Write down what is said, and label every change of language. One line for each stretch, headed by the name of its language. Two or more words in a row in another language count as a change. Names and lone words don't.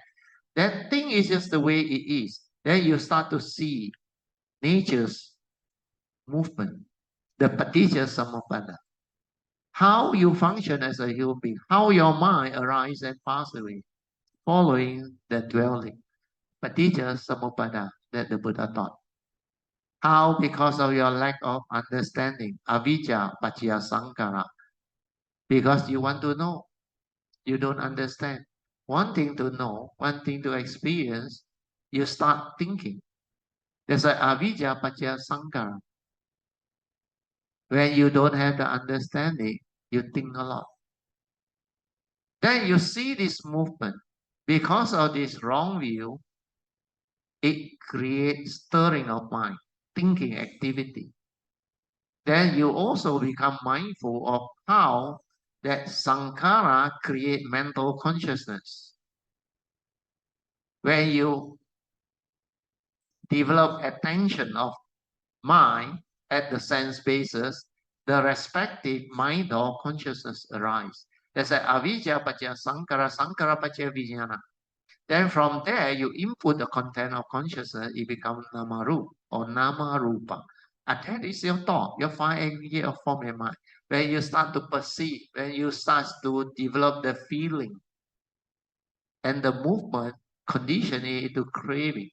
English: That thing is just the way it is. Then you start to see nature's movement, the
Pali: paticca samuppada.
English: How you function as a human being, how your mind arises and passes away, following the dwelling,
Pali: paticca samuppada
English: that the Buddha taught. How, because of your lack of understanding,
Pali: avijja paccaya sankhara,
English: because you want to know, you don't understand. Wanting to know, wanting to experience, you start thinking. There's a
Pali: avijja paccaya sankhara.
English: When you don't have the understanding, you think a lot. Then you see this movement. Because of this wrong view, it creates stirring of mind, thinking activity. Then you also become mindful of how that sankhara create mental consciousness. When you develop attention of mind at the sense basis, the respective mind or consciousness arise. There's a
Pali: avijja paccaya sankhara, sankhara paccaya vijnana.
English: Then from there, you input the content of consciousness, it becomes namarup or namarupa. And that is your thought, your five aggregate of form and mind. When you start to perceive, when you start to develop the feeling and the movement, conditioning into craving.